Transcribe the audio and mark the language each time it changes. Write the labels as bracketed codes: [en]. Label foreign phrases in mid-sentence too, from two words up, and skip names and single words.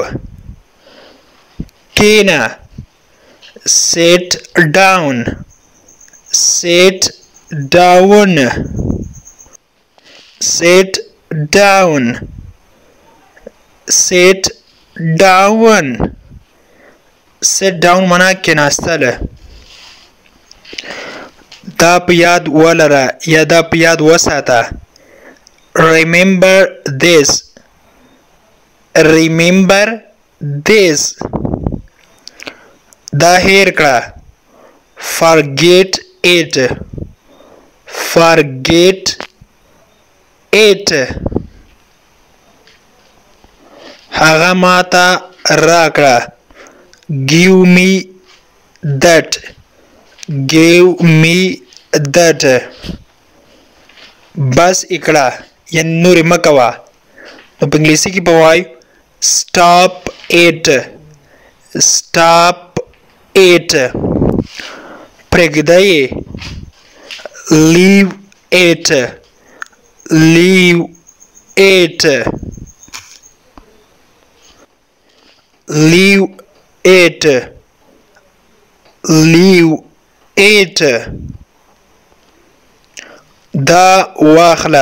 [en] کښېنه. Sit down. Sit down. Sit down. Sit down. Sit down [ps] معنا کېناستله. دا په یاد ولره یا دا په یاد وساته. [en] Remember this. Remember this. [ps] دا هیر کړه. [en] Forget it. Forget it. [ps] هغه ماته راکړه. [en] Give me that. Give me that. [ps] بس اکړه یعنی نورې مه کوه. نو په انګلیسي کې به وایو [en] stop it. Stop it. [ps] پرېږده یې. [en] Leave it. Leave it. Leave it. Leave it. [ps] دا واخله.